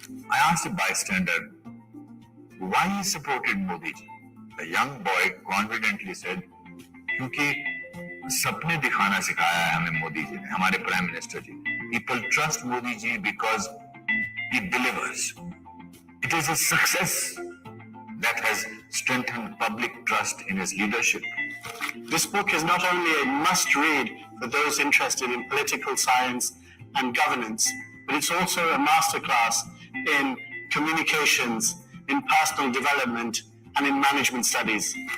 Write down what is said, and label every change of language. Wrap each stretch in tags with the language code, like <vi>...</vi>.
<en>I asked a bystander why he supported Modi ji. The young boy confidently said,</en> <hi>क्योंकि सपने दिखाना सिखाया है हमें मोदी जी ने, हमारे prime minister ji.</hi> <en>People trust Modi ji because he delivers. It is a success that has strengthened public trust in his leadership. This book is not only a must-read for those interested in political science and governance, but it's also a masterclass in communications, in personal development, and in management studies.</en>